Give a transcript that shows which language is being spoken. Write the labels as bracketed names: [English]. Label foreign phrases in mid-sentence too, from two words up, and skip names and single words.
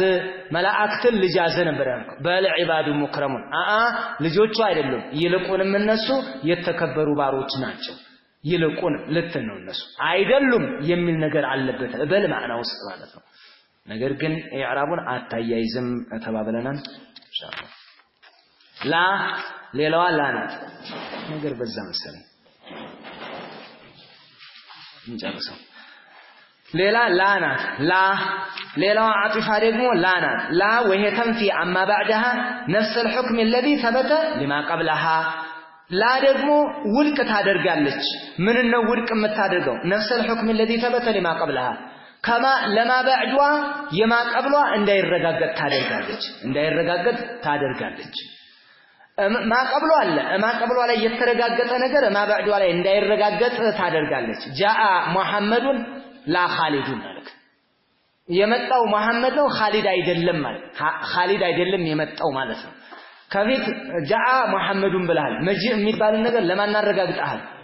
[Amharic] መላእክትን ልጃዝ ነበር ያልከው [Arabic] بل عباد مكرمون [Amharic] ልጆቹ አይደሉም ይልቁንም እነሱ የተከበሩ ባሮች ናቸው ይልቁን ልትን ነው እነሱ አይደሉም የሚል ነገር አለበት በል ማዕናው ውስጥ ማለት ነው ነገር ግን ኢዕራቡን አታያይዝም ተባብለናል ኢንሻአላህ ላ ሌላዋ ላ ናት ነገር በዛ መሰለኝ እንጨርሰው ሌላ ላ ናት ላ ሌላዋ አጢፋ ደግሞ ላ ናት ላ [Arabic] وهي تنفي عما بعدها نفس الحكم الذي ثبت لما قبلها [Amharic] ላ ደግሞ ውድቅ ታደርጋለች ምን ነው ውድቅ የምታደርገው [Arabic] نفس الحكم الذي ثبت لما قبلها كما لما بعدها [Amharic] የማ ቀብሏ እንዳይረጋገጥ ታደርጋለች ማቀብሉ አለ ማቀብሉ ላይ የተረጋገጠ ነገር ማባዕዱ ላይ እንዳይረጋገጥ ታደርጋለች [Arabic] جاء محمد لا خالد [Amharic] ማለት የመጣው መሐመድ ነው ኻሊድ አይደለም ማለት ኻሊድ አይደለም የመጣው ማለት ነው ከፊት [Arabic] جاء محمد [Amharic] ብለሃል መጂእ የሚባል ነገር ለማን አረጋግጠሃል